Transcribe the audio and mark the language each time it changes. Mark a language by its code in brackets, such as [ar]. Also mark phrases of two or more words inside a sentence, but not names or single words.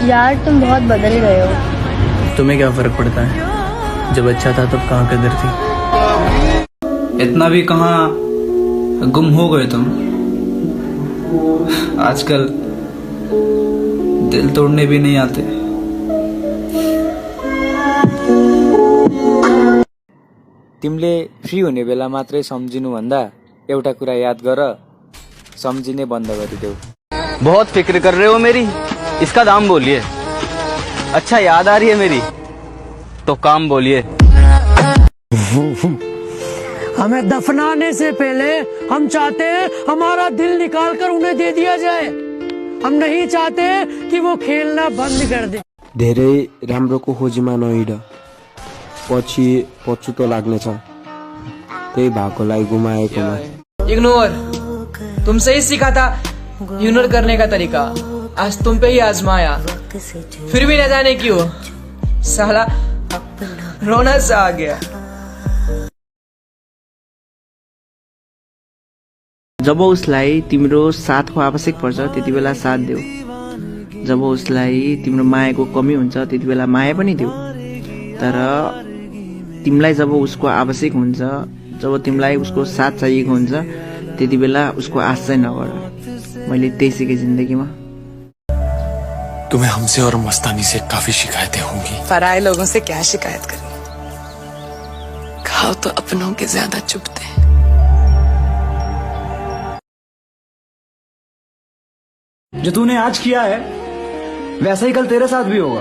[hi] यार तुम बहुत बदल गए हो। तुम्हें क्या फर्क पड़ता है, जब अच्छा था तब कहाँ कदर थी। इतना भी कहाँ गुम हो गए तुम। आजकल दिल तोड़ने भी नहीं आते। [ne] तिमीले फ्री हुने बेला मात्रै सम्झिनु भन्दा एउटा कुरा याद गर, सम्झिने बन्द गरिदेऊ। [hi] बहुत फिक्र कर रहे हो मेरी, इसका दाम बोलिए। अच्छा याद आ रही है मेरी, तो काम बोलिए। हमें दफनाने से पहले हम चाहते हैं हमारा दिल निकाल कर उन्हें दे दिया जाए। हम नहीं चाहते कि वो खेलना बंद कर दे। [ne] धेरै राम्रोको खोजीमा नहिँड, पछि पछुतो लाग्नेछ। त्यही भएकोलाई गुमाएकोमा। [hi] इग्नोर, तुमसे ही सीखा था इग्नोर करने का तरीका, आज तुम पे ही आजमाया, फिर भी न जाने क्यों साला रोना सा आ गया। [ne] जब उसलाई तिम्रो साथको आवश्यक पर्छ त्यति बेला साथ देऊ। जब उसलाई तिम्रो मायाको कमी हुन्छ त्यति बेला माया पनि देऊ। तर तिमीलाई जब उसको आवश्यक हुन्छ, जब तिमीलाई उसको साथ चाहिएको हुन्छ त्यति बेला उसको आश चाहिँ नगर। मैले त्यही सिकेँ जिन्दगीमा। [hi] तुम्हें हमसे और मस्तानी से काफी शिकायतें होंगी। पराये लोगों से क्या शिकायत करनी, घाव तो अपनों के ज्यादा चुभते हैं। जो तूने आज किया है वैसा ही कल तेरे साथ भी होगा।